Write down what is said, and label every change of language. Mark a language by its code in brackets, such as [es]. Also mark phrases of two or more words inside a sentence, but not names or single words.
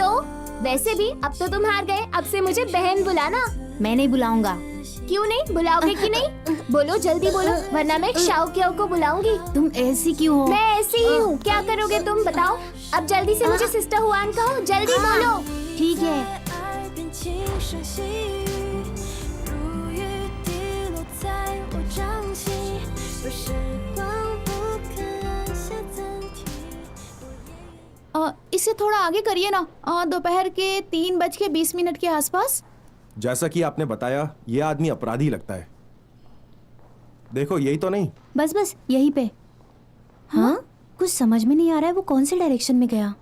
[hi] तो वैसे भी अब तो तुम हार गए। अब से मुझे बहन बुलाना। मैं नहीं बुलाऊंगा। क्यों नहीं बुलाओगे कि नहीं? बोलो जल्दी बोलो, वरना मैं शाओ क्यों को बुलाऊंगी। तुम ऐसी क्यों हो? मैं ऐसी ही हूँ, क्या करोगे तुम बताओ? अब जल्दी से मुझे सिस्टर हुआन कहो, जल्दी बोलो। ठीक है। [zh] 爱变轻声细语，如雨滴落在我掌心，若时光不肯按下暂停。 [hi] इसे थोड़ा आगे करिए ना, दोपहर के 3:20 के आसपास। जैसा कि आपने बताया, ये आदमी अपराधी लगता है। देखो यही तो नहीं। बस बस यहीं पे। हाँ, कुछ समझ में नहीं आ रहा है वो कौन से डायरेक्शन में गया।